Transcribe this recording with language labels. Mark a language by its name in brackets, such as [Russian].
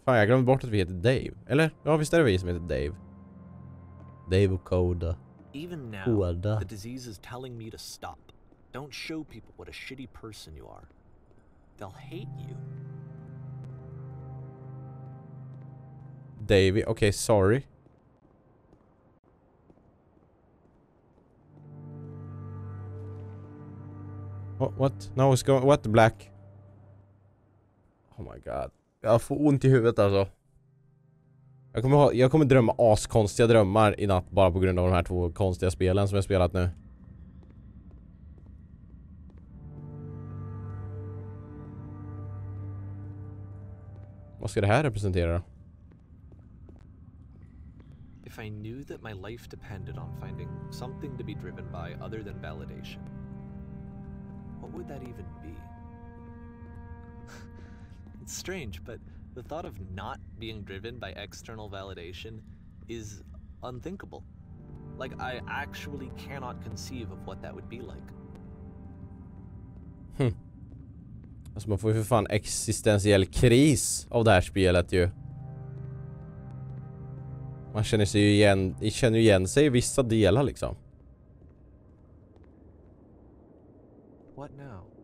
[Swedish] Fan, jag glömde bort att vi heter Dave. Eller? Ja, visst är det vi som heter Dave. Dave och Koda. [English] Even now, Koda. the disease is telling me to stop. Don't show people what a shitty person you are. They'll hate you. Davey, okay, sorry. What? No, it's going... What? Black? Oh my god. [Swedish] Jag får ont i huvudet alltså. Jag kommer drömma askonstiga drömmar i natt bara på grund av de här två konstiga spelen som jag spelat nu. Vad ska det här representera då? [English] I knew that my life depended on finding something to be driven by other than validation, what would that even be? It's strange, but the thought of not being driven by external validation is unthinkable. Like, I actually cannot conceive of what that would be like. [Swedish] Alltså man får ju för fan existentiell kris av det här spelet ju. Man känner ju igen sig i vissa delar liksom. [English] What now?